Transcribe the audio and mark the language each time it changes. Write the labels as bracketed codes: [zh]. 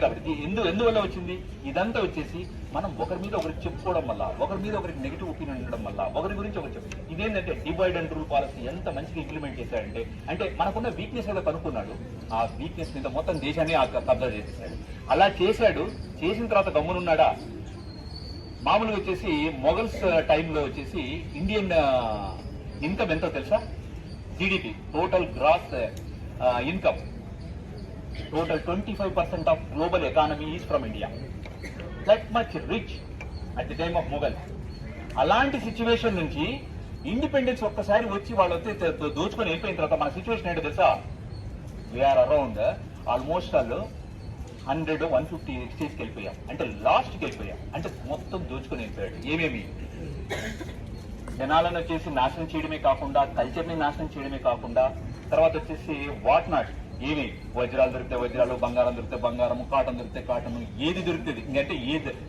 [te] కాబట్టి ఎందువల్ల వచ్చింది ఇదంతా వచ్చేసి మనం ఒకరి మీద ఒకరికి చెప్పుకోవడం వల్ల, ఒకరి మీద ఒకరికి నెగిటివ్ ఒపీనియన్ ఉండడం వల్ల, ఒకరి గురించి ఒకరు చెప్పి ఇదేంటంటే డివైడ్ అండ్ రూల్ పాలసీ ఎంత మంచిగా ఇంప్లిమెంట్ చేశాడంటే, అంటే మనకున్న వీక్నెస్ ఏదో కనుక్కున్నాడు, ఆ వీక్నెస్ మీద మొత్తం దేశాన్ని కబ్జా చేసేసాడు. అలా చేశాడు. చేసిన తర్వాత గమ్మునున్నాడా? మామూలుగా వచ్చేసి మొఘల్స్ టైంలో వచ్చేసి ఇండియన్ ఇన్కమ్ ఎంతో తెలుసా? GDP, total gross income, [en] total 25% of global economy is from India. That much rich at the time of Mughal. [te] అలాంటి సిచ్యువేషన్ నుంచి ఇండిపెండెన్స్ ఒక్కసారి వచ్చి వాళ్ళు దోచుకొని వెళ్ళిపోయిన తర్వాత మన సిచ్యువేషన్ ఏంటో తెలుసా? [en] we are around almost [te] వాళ్ళు 100-150 స్టేజ్కి వెళ్ళిపోయాం. అంటే లాస్ట్కి వెళ్ళిపోయాం. అంటే మొత్తం దోచుకొని వెళ్ళిపోయాడు. ఏమేమి జనాలను వచ్చేసి నాశనం చేయడమే కాకుండా, కల్చర్ని నాశనం చేయడమే కాకుండా, తర్వాత వచ్చేసి వాట్ నాట్ ఏమి వజ్రాలు దొరికితే వజ్రాలు, బంగారం దొరికితే బంగారము, కాటన్ దొరికితే కాటన్, ఏది దొరుకుతుంది ఇంకంటే ఏది.